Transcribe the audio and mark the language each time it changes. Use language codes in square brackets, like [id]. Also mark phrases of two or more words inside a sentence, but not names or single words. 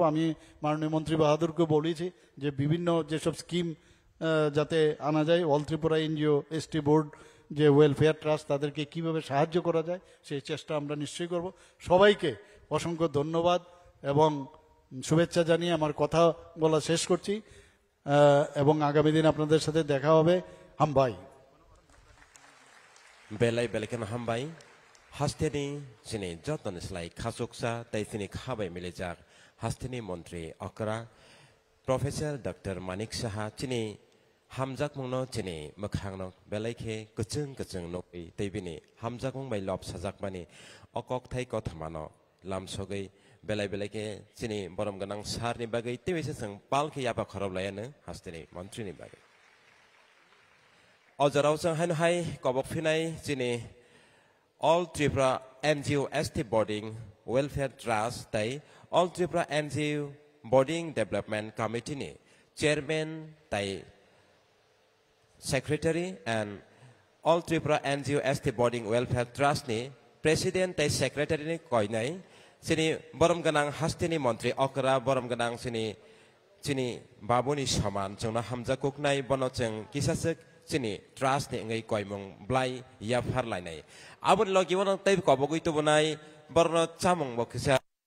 [bn] আমি মাননীয় মন্ত্রী বাহাদুরকে বলেছি যে বিভিন্ন যেসব স্কিম যাতে আনা যায়, অল ত্রিপুরা এনজিও এসটি বোর্ড যে ওয়েলফেয়ার ট্রাস্ট, তাদেরকে কিভাবে সাহায্য করা যায় সেই চেষ্টা আমরা নিশ্চয়ই করব। সবাইকে অসংখ্য ধন্যবাদ এবং শুভেচ্ছা জানিয়ে আমার কথা বলা শেষ করছি, এবং আগামী দিন আপনাদের সাথে দেখা হবে। [trp] হামবাই belai belekan hambai hasteni sini joton slai khasuksa tai sini khabai milejak hasteni montri okra professor dr manik saha chini hamjak mungno chini makhangno belaike kuchung nokpi teibini hamjak mung bai lob sajak bani okok thai kothamano lamsogai belai belaike chini borom ganang sarni bagai tebise sang palke yapa khorob layane hasteni montri ni bagai Ojaraw sang hai kobok finai chini All Tripura NGO ST Boarding Welfare Trust tai All Tripura NGO Boarding Development Committee ni Chairman tai Secretary and All Tripura NGO ST Boarding Welfare Trust ni President tai Secretary ni koinai chini borom ganang hasteni montri okra borom ganang chini babuni saman chungna hamja kuknai bono cheng kisasek chini trust ni ngai koimong blai ya phar lai nai abun logi won tai kobogoi to bonai borno chamong bokisa